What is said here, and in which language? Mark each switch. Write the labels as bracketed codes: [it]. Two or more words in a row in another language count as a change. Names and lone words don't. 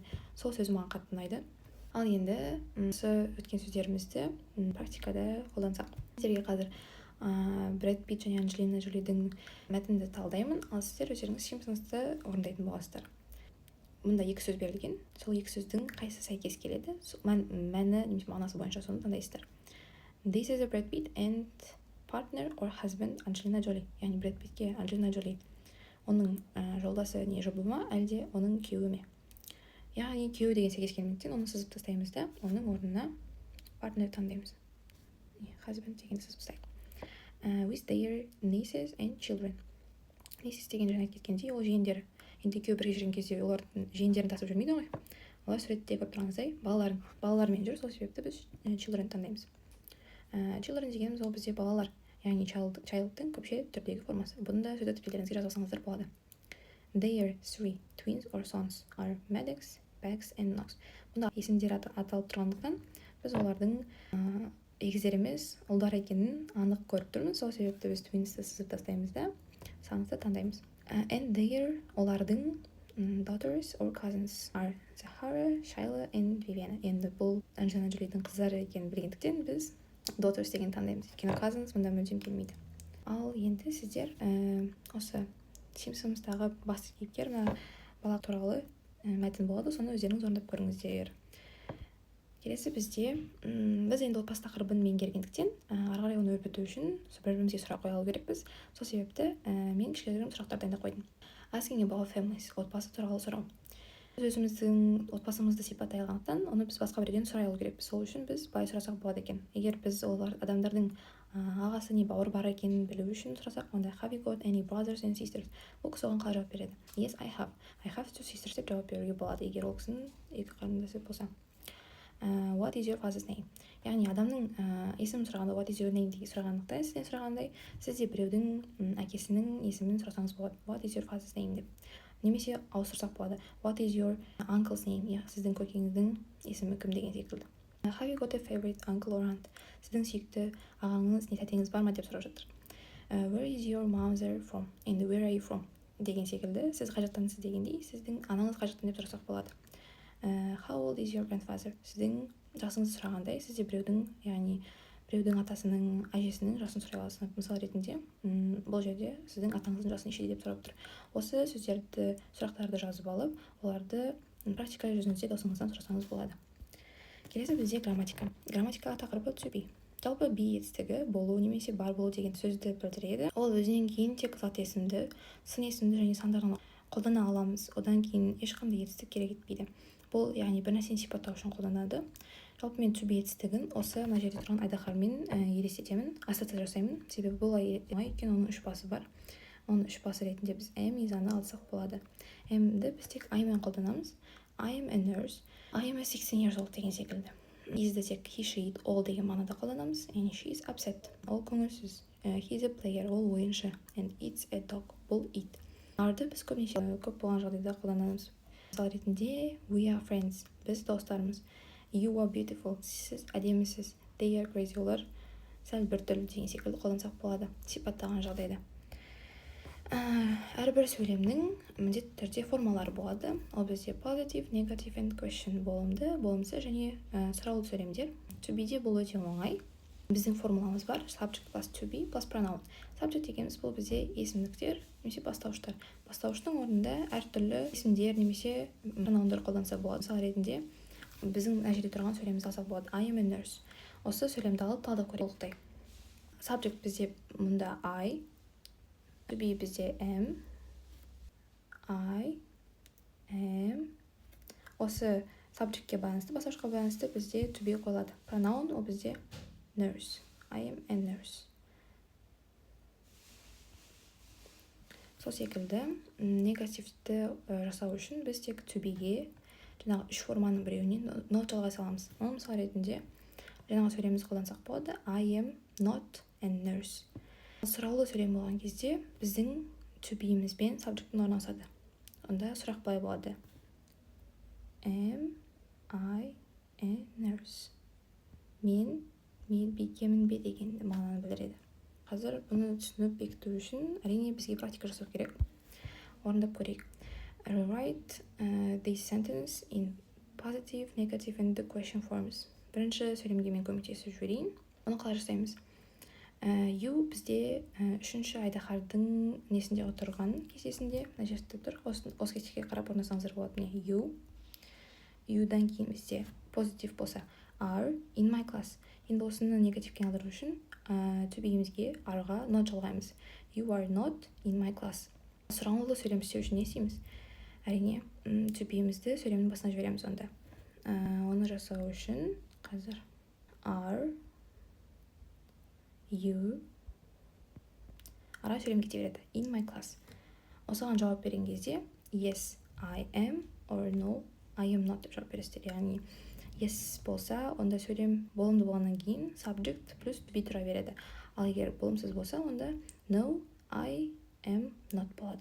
[kk] Сол сөз маған қатты ұнайды. Ал енді осы өткен сөздерімізді практикада қолдансақ. Сіздерге қазір Брэд Питт және Анджелина Джолидің мәтінді талдаймын, ал сіздер өздеріңіз Симпсонсты орындайтын боласыздар. Мұнда екі сөз берілген, сол екі сөздің қайсы сәйкес келеді, мәні немесе мағынасы бойынша соны таңдайсыздар. [en] This is a Brad Pitt and partner or husband Angelina Jolie. [kk] Яғни Брэд Питтке Анджелина Джоли оның жолдасы не жұбы ма, әлде оның күйеуі ме? Яғни күйеуі деген сәйкес келмейтін, оны сызып тастаймыз да, оның орнына partner таңдаймыз. Husband деген сызып тастайық. [en] With their nieces and children. [kk] Nieces деген жаңа кеткендей, ол жиендері. Енді екеуі бірге жүрген кезде олардың жиендерін тасып жүрмейді ғой. Олар суретте көріп тұрғаныңыздай балалармен жүр, сол себепті біз children таңдаймыз. Children дегеніміз ол бізде балалар, яғни child'тың көпше түрдегі формасы. Бұны да сөз тіркеулеріңізге жазасаңыздар болады. [en] Their three twins or sons are Maddox, Bax and Knox. [kk] Бұнда есімдер аталып тұрғандықтан біз олардың егіздер емес ұлдар екенін анық көріп тұрмыз. Сол себепті біз twinsті сызып тастаймыз да сонсты таңдаймыз. [en] And their олардың daughters or cousins are Zahara, Shayla and Viviana. [kk] Енді бұл Анджелина Джолидің қыздары екенін білгендіктен біз daughters деген таңдаймыз. Өйткені cousins мұнда мүлдем келмейді. Ал енді сіздер осы Симпсонстағы басты кейіпкер бала туралы мәтін болады, соны өздеріңіз орындап көріңіздер. Келесі бізде біз енді отбасы тақырыбын меңгергендіктен ары қарай оны өрбіту үшін бір-бірімізге сұрақ қоя алу керекпіз. Сол себепті мен кішігірім сұрақтар дайындап қойдым. [en] Asking about families, [kk] отбасы туралы сұрау. Біз өзіміздің отбасымызды сипаттай алғандықтан оны біз басқа біреуден сұрай алу керекпіз. Сол үшін біз былай сұрасақ болады екен. Егер біз олар адамдардың ағасы не бауыр бар екенін білу үшін сұрасақ, онда [en] have you got any brothers and sisters? [kk] Ол кісі оған қалай жауап береді? [en] Yes, I have two sisters [kk] деп жауап беруге болады, егер ол кісінің екі қарындасы болса. [en] What is your father's name? [kk] Яғни адамның есімін сұрағанда [en] what is your name [kk] деген сұрағандықта, сізден сұрағандай, сіз де біреудің әкесінің есімін сұрасаңыз болады. [en] What is your father's name деп. [kk] Немесе ауыстырсақ болады. [en] What is your uncle's name? [kk] Сіздің көкеңіздің есімі кім деген секілді. [en] Have you got a favorite uncle or aunt? [kk] Сіздің сүйікті ағаңыз не тәтеңіз бар ма деп сұрап жатыр. [en] Where is your mother from? And where are you from? [kk] Деген секілді. Сіз қай жақтансыз дегендей, сіздің анаңыз қай жақтан деп сұрасақ болады. [en] How old is your grandfather? [kk] Сіздің жасыңызды сұрағандай, сізде біреудің атасының, әжесінің жасын сұрай аласыз. Мысал ретінде, бұл жерде сіздің атаңыздың жасы нешеде деп сұрап тұр. Осы сөздерді, сұрақтарды жазып алып, оларды практика жүзінде досыңыздан сұрасаңыз болады. Келесі бізде грамматика. Грамматикаға тақырыбы [en] to be. [kk] Жалпы be етістігі болу немесе бар болу деген сөзді білдіреді. Ол өзінен кейін тек зат есімді, сын есімді және сандардан қолдана аламыз. Одан кейін ешқандай етістік керек етпейді. Бұл яғни бір нәрсені сипаттау үшін қолданады. Жалпы мен [en] to be [kk] етістігін осы мына жерде тұрған айдаһармен елестетемін, ассоциация жасаймын. Себебі бұл өйткені оның үш басы бар. Оның үш басы ретінде біз am, is-аны алсақ болады. Am-ді біз тек I-мен қолданамыз. [en] I am a nurse. I am a 16 years old [kk] деген секілді. Is-ді тек [en] he, she, it, all [kk] деген мағынада қолданамыз. [en] And she is upset. [kk] Ол көңілсіз. [en] He is a player. [kk] Ол ойыншы. [en] And it's a dog. Бұл it. [kk] Are-ды біз көбінесе көп болған жағдайда қолданамыз. Мысал ретінде [en] we are friends. [kk] Біз достармыз. [en] You are beautiful. [kk] Сіз әдемісіз. [en] They are crazy. [kk] Олар сәл бір түрлі деген секілді қолдансақ болады сипаттаған жағдайда. Әрбір сөйлемнің міндетті түрде формалары болады. Ол бізде [en] positive, negative and question [kk] болымды, болымсыз және сұраулы сөйлемдер. [en] To be- [kk] де бұл өте оңай. Біздің формуламыз бар. [en] Subject plus to be plus pronoun. [kk] Subject дегеніміз бұл бізде есімдіктер немесе бастауыштар. Бастауыштың орнында әртүрлі есімдер немесе pronounдар қолданса болады. Мысал ретінде біздің мына жерде тұрған сөйлемімізді алсақ болады. [en] I am a nurse. [kk] Осы сөйлемді алып талдап көрейік. [en] Subject [kk] бізде мұнда [en] I, to be бізде am, I am. [kk] Осы subjectке байланысты, бастауышқа байланысты бізде [en] to be [kk] қойылады. [en] Pronoun [kk] ол бізде [en] nurse. I am a nurse. [kk] Сол секілді негативті жасау үшін біз тек [en] to be- [kk] ге жаңағы үш форманың біреуінен not жалғай саламыз. Оны мысал ретінде жаңағы сөйлемімізді қолдансақ болады. [en] I am not a nurse. [kk] Сұраулы сөйлем болған кезде біздің [en] to be- [kk] мізбен subject-тің орны ауысады. Онда сұрақ былай болады. [en] Am I a nurse? [kk] Мен бикемін бе деген мағынаны білдіреді. Қазір бұны түсініп бекіту үшін әрине бізге практика жасау керек. Орындап көрейік. [en] Rewrite this sentence in positive, negative and the question forms. [kk] Бірінші сөйлемге мен көмектесіп жіберейін. Оны қалай жасаймыз? You бізде үшінші айдаһардың несінде отырған кестесінде мына жерде тұр. Осы кестеге қарап орнасаңыздар болады. [en] You-дан [kk] кейін бізде [en] positive болса are in my class. [kk] Енді осыны негативке алдыру үшін [en] to be- [kk] мізге are-ға not жалғаймыз. [en] You are not in my class. [kk] Сұраулы сөйлем істеу үшін не істейміз? Әрине, [en] to be- [kk] мізді сөйлемнің басына жібереміз онда. Оны жасау үшін қазір are you ара сөйлем кете береді. [en] In my class. [kk] Осыған жауап берген кезде [en] yes, I am or no, I am not [kk] деп жауап бересіздер. Яғни yes болса, онда сөйлем болымды болғаннан кейін subject плюс [en] to be [kk] тұра береді. Ал егер болымсыз болса, онда no, I am not болады.